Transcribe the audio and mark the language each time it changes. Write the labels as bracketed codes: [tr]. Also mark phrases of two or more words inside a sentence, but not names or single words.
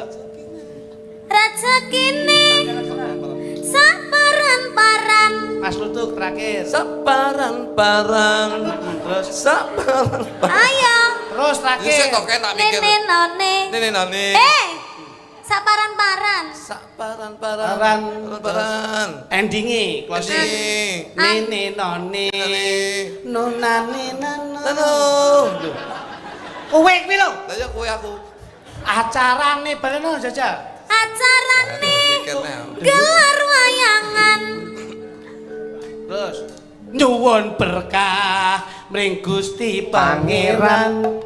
[jv] Rezekine saparan-paran. Mas Lutuk terakhir. Saparan-paran. Terus Saparan-paran. Ayo. terus terakhir. Wis kok tak mikir. Nene none. Saparan-paran. Saparan-paran. Endinge closing. Nene none. Nonane nano. Kowe kuwi lho. Lah ya kowe aku. Acarane baleno Jajal. Acarane gelar wayangan. Terus nyuwun berkah mring Gusti Pangeran.